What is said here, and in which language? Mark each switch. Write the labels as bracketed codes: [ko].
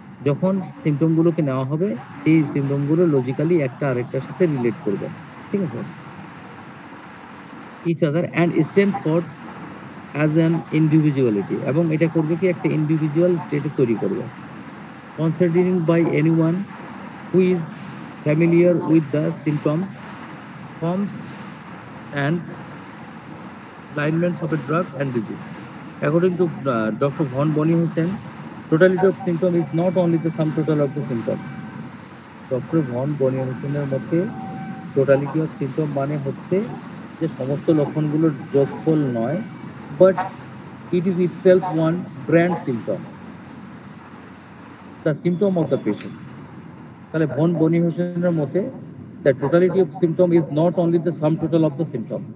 [bn] যখন সিমটম গুলোকে নেওয়া হবে সেই সিমটম গুলো লজিক্যালি একটা আরেকটার সাথে রিলেট করবে, ঠিক আছে, [en] each other and stand for as an individuality, [bn] এবং এটা করবে কি একটা ইন্ডিভিজুয়াল স্টেটে তৈরি করবে, [en] considering by anyone who is familiar with the symptoms, forms and alignments of a drug and disease. According to Dr. Von Bonnie-Hussein, totality of symptom is not only the sum total of the symptom. [bn] Doctor von বনিয়ান মতে totality of symptom মানে হচ্ছে যে সমস্ত লক্ষণগুলোর যোগফল নয়, [en] But it is itself one grand symptom, the symptom of the patient. [bn] তাহলে von বনি হোসেনের মতে [en] The totality of symptom is not only the sum total of the symptom.